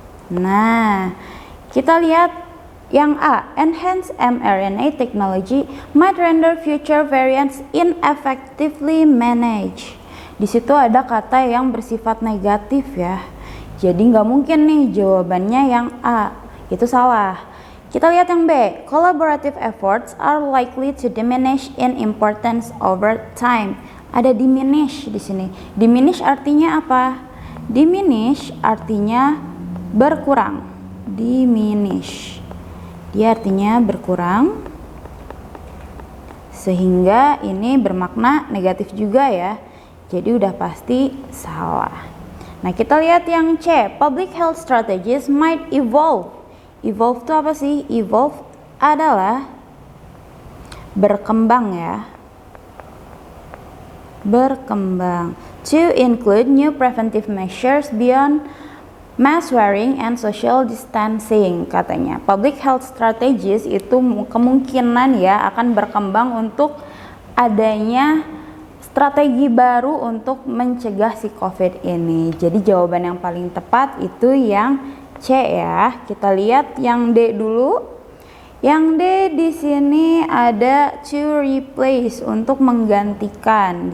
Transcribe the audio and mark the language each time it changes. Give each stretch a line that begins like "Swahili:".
Indonesian: Nah, kita lihat yang A,
English: enhanced mRNA technology might render future variants ineffectively managed.
Indonesian: Di situ ada kata yang bersifat negatif ya. Jadi nggak mungkin nih jawabannya yang A, itu salah. Kita lihat yang B,
English: collaborative efforts are likely to diminish in importance over time.
Indonesian: Ada diminish di sini. Diminish artinya apa? Diminish artinya berkurang. Diminish. Dia artinya berkurang. Sehingga ini bermakna negatif juga ya. Jadi udah pasti salah. Nah, kita lihat yang C,
English: public health strategies might evolve.
Indonesian: Evolve itu apa sih? Evolve adalah berkembang ya. Berkembang.
English: To include new preventive measures beyond mask wearing and social distancing katanya.
Indonesian: Public health strategies itu kemungkinan ya akan berkembang untuk adanya strategi baru untuk mencegah si COVID ini. Jadi jawaban yang paling tepat itu yang C ya. Kita lihat yang D dulu. Yang D di sini ada to replace, untuk menggantikan.